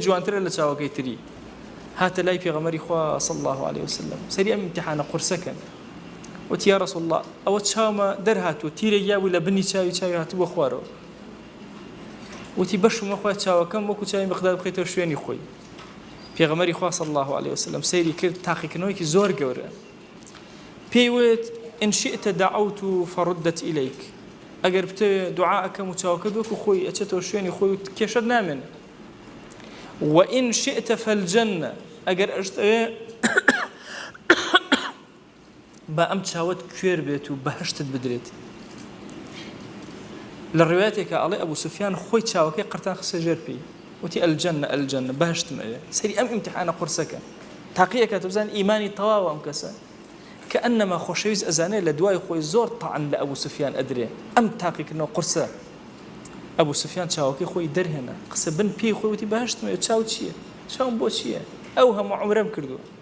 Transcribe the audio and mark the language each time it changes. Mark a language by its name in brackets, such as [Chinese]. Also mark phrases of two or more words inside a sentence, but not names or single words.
[Central Kurdish] جوانترە لە چاوەکەی تری هاتە لای پێغەمبەری خوا [Arabic] صلی الله عليه وسلم [Central Kurdish] سەری ئەم امتحانە قورسەکەن وتی [Arabic] یا رسول [Central Kurdish] الله ئەوە چاومە دەرهاتووە تیرێک یابووی لە بنی چاوی هاتووە خوارەوە وتی بەشمە خوا چاوەکەم وەکو چاوی مقداد بخەیتەوە شوێنی خۆی پێغەمبەری خوا [Arabic] صلی الله عليه وسلم [Central Kurdish] سەیری کرد تاقیکردنەوەیکی زۆر گەورە پێی وت [Arabic] إن شئت دعوت فردت إليك [Central Kurdish] ئەگەر بتەوێ دوعا ئەکەم و چاوەکە وەکو خۆی ئەچێتەوە شوێنی خۆی و کێشەت نامێن [Arabic] وإن شئت فالجنة [Central Kurdish] ئەگەر ئەشتەوێ بە ئەم چاوت کوێر بێت و بەهشتت بدرێت لە ڕوایەتێکە ئەڵێ ئەبوو سوفیان خۆی چاوەکەی قرتان خسە ژێر پێی وتی الجنة بەهشتم ئەوێ سەری ئەم امتحانە قورسەکە تاقیەکە بزان ئیمانی تەواوە ئەم کەسە کە ئەنەما خۆشەویست ئەزانێت لە دوای خۆی زۆر تەعن لە ئەبوو سوفیان ئەدرێ ئەم تاقیکردنەوە قورسە ئەبوو سوفیان چاوەکەی خۆی دەرهێنا قسە بن پێی خۆی وتی بەهشتم ئەوێ چاو چییە چاوم بۆ چییە ئەو هەموو عومرەم کردووە